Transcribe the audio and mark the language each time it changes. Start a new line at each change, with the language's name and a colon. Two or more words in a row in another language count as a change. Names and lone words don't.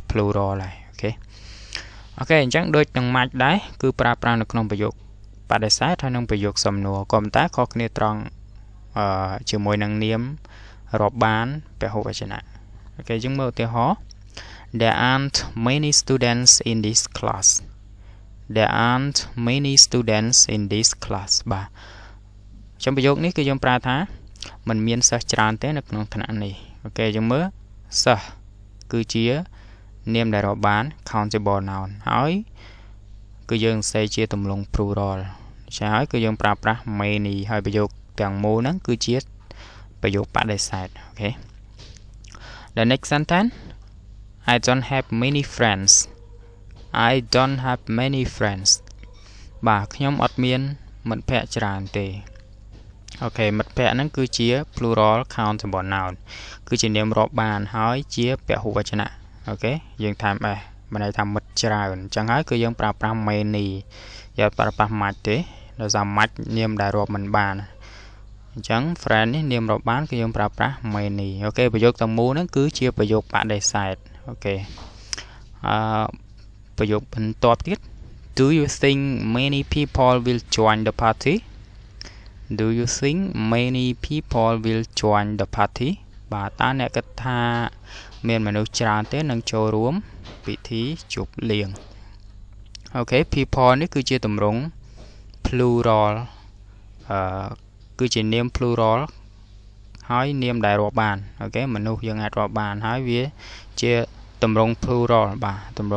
Khmer: plural ដែរអូខេអូខេអញ្ចឹងដូចនឹង match ដែរគឺប្រើប្រាស់នៅក្នុងប្រយោគបដិសេធហើយនិងប្រយោគសំណួរក៏ប៉ុន្តែខុសគ្នាត្រង់ជាមួយនឹងនាមរាប់បានពហុវចនៈអូខេយើងមើលឧទាហរណ៍
English: There aren't many students in this class There aren't many students in this class
Khmer: បាទអញ្ចឹងប្រយោគនេះគឺយើងប្រើថាមិនមានសិស្សច្រើនទេនៅក្នុងថ្នាក់នេះអូខេយើងមើលសិស្សគឺជានាមដែលរាប់បាន
English: countable noun
Khmer: ហើយគឺយើងសរសេរជាទម្រង់ plural ចា៎ហើយគឺយើងប្រើប្រាស់ many ហើយប្រយោគទាំងមូលហ្នឹងគឺជាប្រយោគបដិសេធ
English: អូខេ The next sentence I don't have many friends I don't have many friends
Khmer: បាទខ្ញុំអត់មានមិត្តភ័ក្តិ ច្រើនទេអូខេមិត្តភ័ក្តិហ្នឹងគឺជា
English: plural countable noun
Khmer: គឺជានាមរាប់បានហើយជាពហុវចនៈអូខេយើងថែម s បានន័យថាមិត្តច្រើនអញ្ចឹងហើយគឺយើងប្រើប្រាស់ many យកប្រើប្រាស់ much ទេដោយសារ much នាមដែលរាប់មិនបានអ chẳng friend នេះនាមរាប់បានគឺយើងប្រើប្រាស់ many អូខេប្រយោគទាំងមូលហ្នឹងគឺជាប្រយោគបដិសេធអូខេ ប្រយោគបន្ទាប់ទៀត
English: Do you think many people will join the party Do you think many people will join the party
Khmer: បាទតើអ្នកគិតថាមានមនុស្សច្រើនទេនឹងចូលរួមពិធីជប់លៀងអូខេ people នេះគឺជាទម្រង់ plural គឺជានាម plural ហើយនាមដែលរាប់បានអូខេមនុស្សយើងអាចរាប់បានហើយវាជាទម្រង់ plural បាទទម្រ